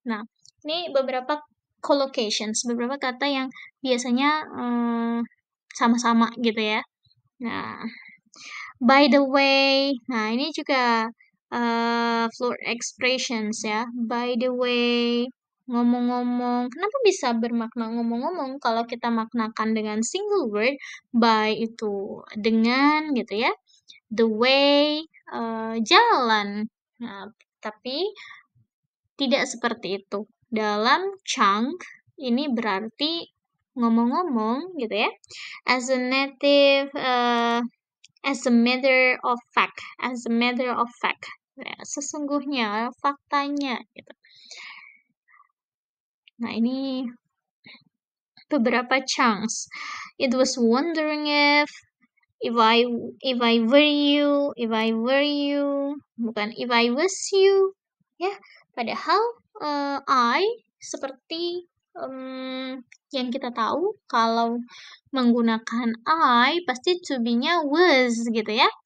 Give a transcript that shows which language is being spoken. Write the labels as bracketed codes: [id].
[id] Nah, ini beberapa collocations, beberapa kata yang biasanya sama-sama gitu ya. Nah, [en] by the way. [id] Nah, ini juga fluid expressions ya. [en] By the way, [id] ngomong-ngomong. Kenapa bisa bermakna ngomong-ngomong kalau kita maknakan dengan single word? By itu dengan gitu ya. [en] The way, [id] jalan. Nah, tapi tidak seperti itu. Dalam chunk ini berarti ngomong-ngomong gitu ya. [en] As a native, as a matter of fact, as a matter of fact. [id] Ya, sesungguhnya, faktanya gitu. Nah, ini beberapa chunks. [en] It was wondering if I were you, [id] bukan [en] if I was you. [id] Ya, padahal I seperti yang kita tahu kalau menggunakan I pasti to be-nya was gitu ya.